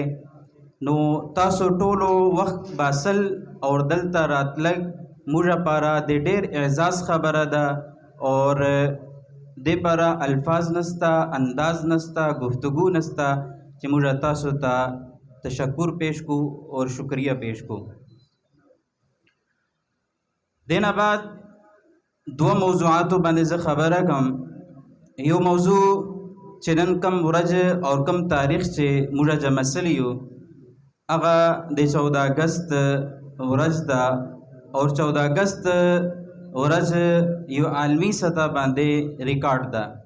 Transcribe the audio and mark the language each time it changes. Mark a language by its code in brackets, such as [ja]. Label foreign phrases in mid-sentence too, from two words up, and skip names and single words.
[ps] نو تاسو ټولو وخت باسل اور دلته راتلګ موږ لپاره د ډېر اعزاز خبره ده. اور دې لپاره الفاظ نسته، انداز نسته، گفتگو نسته چې موږ تاسو ته تشکر پیش کو اور شکریہ پیش کو. دینا بعد دو موضوعاتو باندې زه خبره کوم. یو موضوع چې نن کم ورځ او کم تاریخ چې موږ جمع سلی یو هغه د 14 اګست ورځ ده. اور 14 اګست ورځ یو عالمي سطح باندې ریکارډ ده.